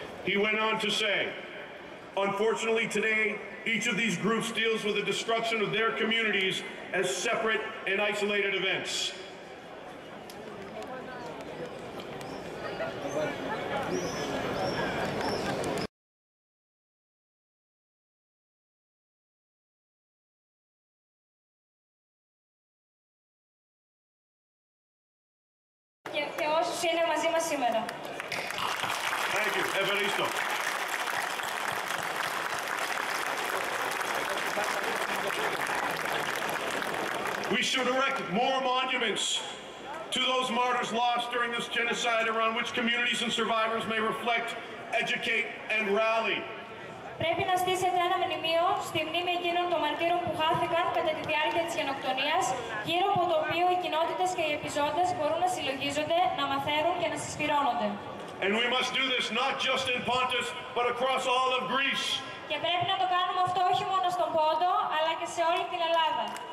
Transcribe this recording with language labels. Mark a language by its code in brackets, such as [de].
[en] He went on to say, unfortunately today, each of these groups deals with the destruction of their communities as separate and isolated events. [el] Και όσους είναι μαζί μας σήμερα. [en] Thank you. Evaristo. We should erect more monuments to those martyrs lost during this genocide, around which communities and survivors may reflect, educate, and rally. [el] Πρέπει να στήσετε ένα μνημείο στη μνήμη εκείνων των μαρτύρων που χάθηκαν κατά τη διάρκεια της γενοκτονίας, γύρω από το οποίο οι κοινότητες και οι επιζώντες μπορούν να συλλογίζονται, να μαθαίνουν και να συσπυρώνονται. [en] And we must do this not just in Pontus, but across all of Greece. [el] Και πρέπει να το κάνουμε αυτό όχι μόνο στον Πόντο, αλλά και σε όλη την Ελλάδα.